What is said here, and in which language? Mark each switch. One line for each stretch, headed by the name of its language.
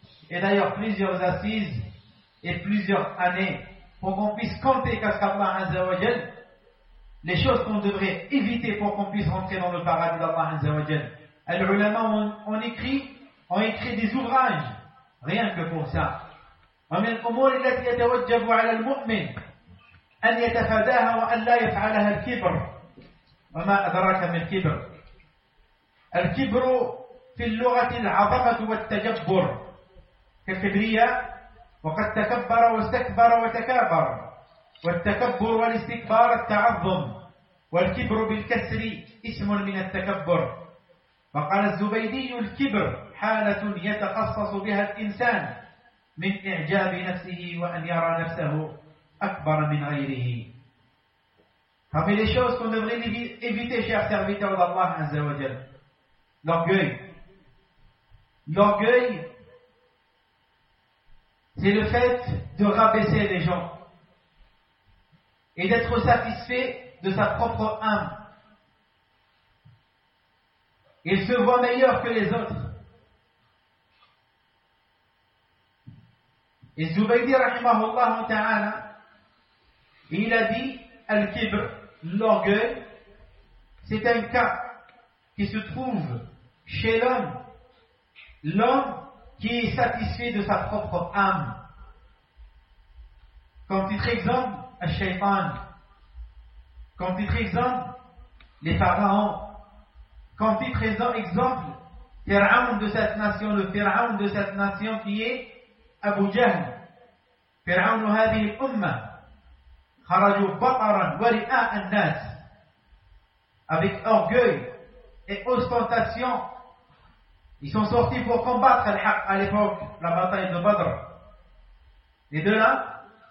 French: Et d'ailleurs plusieurs assises et plusieurs années pour qu'on puisse compter qu'Allah Azza wa Jalla les choses qu'on devrait éviter pour qu'on puisse rentrer dans le paradis d'Allah Azza wa Jalla. Les ulama ont écrit des ouvrages rien que pour ça.
Arabic: ومن الأمور التي يتوجب على المؤمن أن يتفاداها وأن لا يفعلها الكبر وما أدراك من الكبر الكبر في اللغة العظمة والتجبر كالكبرياء وقد تكبر واستكبر وتكابر والتكبر والاستكبار التعظم والكبر بالكسر اسم من التكبر وقال الزبيدي الكبر حالة يتخصص بها الإنسان من إعجاب نفسه وأن يرى نفسه أكبر من غيره.
French: Parmi les choses qu'on devrait éviter, chers serviteurs d'Allah Azza wa Jal, l'orgueil. L'orgueil, c'est le fait de rabaisser les gens et d'être satisfait de sa propre âme. Il se voit meilleur que les autres. Et Zubaydi, rahimahullah ta'ala, il a dit, Al-Kibr, l'orgueil, c'est un cas qui se trouve chez l'homme, l'homme qui est satisfait de sa propre âme. Comme titre exemple, Al-Shaytan. Comme titre exemple, les pharaons. Comme titre exemple, Fir'aoun de cette nation, le Fir'aoun de cette nation qui est Abu Jahl.
Arabic: فرعون هذه الأمة خرجوا بقرا ورعاء الناس
French: avec orgueil et ostentation ils sont sortis pour combattre le haq à l'époque la bataille de Badr et de là